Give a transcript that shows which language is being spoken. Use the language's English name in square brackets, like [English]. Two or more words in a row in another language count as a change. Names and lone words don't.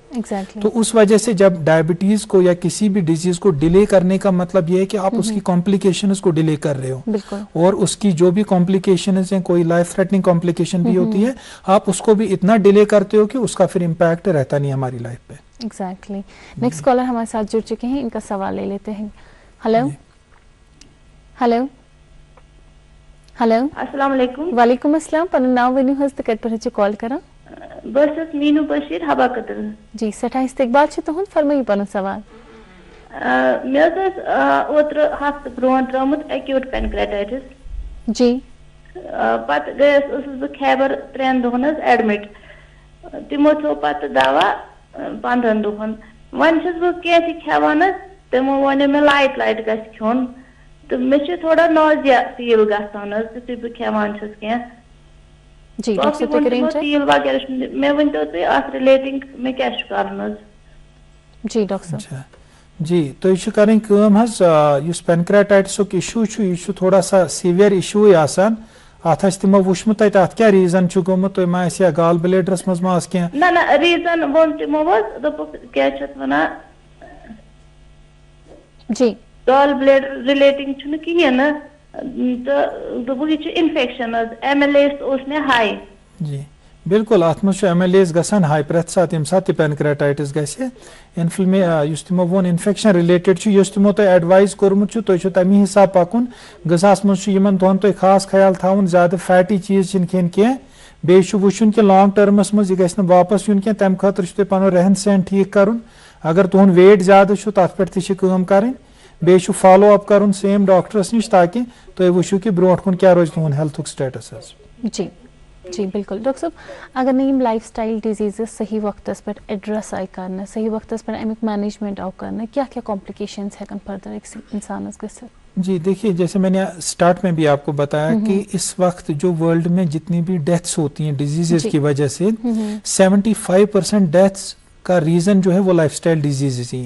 [Hindi] तो उस वजह से जब डायबिटीज को या किसी भी डिजीज को डिले करने का मतलब ये है कि आप उसकी कॉम्प्लिकेशंस को डिले कर रहे हो, और उसकी जो भी कॉम्प्लिकेशंस हैं, कोई [English] life threatening complication [Hindi] भी होती है, आप उसको भी इतना डिले करते हो कि उसका फिर इम्पैक्ट रहता नहीं हमारी लाइफ पे। एग्जैक्टली। [English] next caller [Hindi] हमारे साथ जुड़ चुके हैं, इनका सवाल ले लेते हैं। [English] hello hello hello, [Arabic] السلام عليكم. وعليكم السلام. [Kashmiri] पर नाम वनी हस त कट पर कॉल करा बस मीनू बशीर हवा कतर। जी सठा इस्तकबाल छ तुहन फरमाई पन सवाल। मे ओत्र हफ्त ब्रोन त्रुमत [English] acute pancreatitis. [Kashmiri] जी पत गयस ब खैबर 3 दोहन एडमिट, तिमो थो पत दवा 15 दोहन। वन बह कह खेवान, तमो वन मे लाइट गस खोन, तो मे थोड़ा [English] nausea feel [Kashmiri] गसान यु बह खेवान कह फील वगैरह। मे वन तो रिलेटिंग मे क्या कर। जी डॉक्टर साहब। जी, तो यह करें [English] pancreatitis issue [Kashmiri] यह थोड़ा सा [English] severe issue [Kashmiri] आसान। अत तमो वुचमुत अत क्या रीजन गोमुत, तो मा या गाल ब्लेडरस मज मा क्या ना रीजन वो तमो क्या वन जी [English] gall bladder relating [Kashmiri] कहें तो यह इन्फेक्शन MLAs मे हाई। जी बिल्कुल, अत मज MLAs गसान हाई प्रत सात यम सात पैनक्रेटाइटिस गसे इन्फ्लमे तमो वो [English] infection related [Kashmiri] तमो तुम एडवाइस कोर्मुत तुम तमी हिसाब पकुन। गजास मज दोहन तुम खास ख्याल थवन, ज्यादा फैटी चीज खेन कह, बे वुचन कि लॉन्ग टर्मस मज यह गि वापस यून कह, तम खतर तुम पन रहन सहन ठीक कर। अगर तुहन वेट ज्यादा छु तथ पे तह काम करें बे [English] follow up [Kashmiri] कर सेम डॉक्टरस निश ताकि तुम वो कि ब्रोट कुन क्या रोज तुहन [English] health status. [Kashmiri] जी जी बिल्कुल डॉक्टर साहब, अगर नहीं [English] life style disease [Hindi] सही वक्त पे [Kashmiri] एड्रेस आई कर [Hindi] सही वक्त पे [Kashmiri] अमिक मैनेजमेंट आव कर क्या क्या कॉम्प्लिकेशंस हेकन फर्दर इंसान गसित। जी [Hindi] देखिए जैसे मैंने स्टार्ट में भी आपको बताया कि इस वक्त जो वर्ल्ड में जितनी भी डेथ्स होती हैं डिजीजेस की वजह से 75% डेथ्स का रीजन जो है वो [English] lifestyle diseases [Hindi] ही हैं।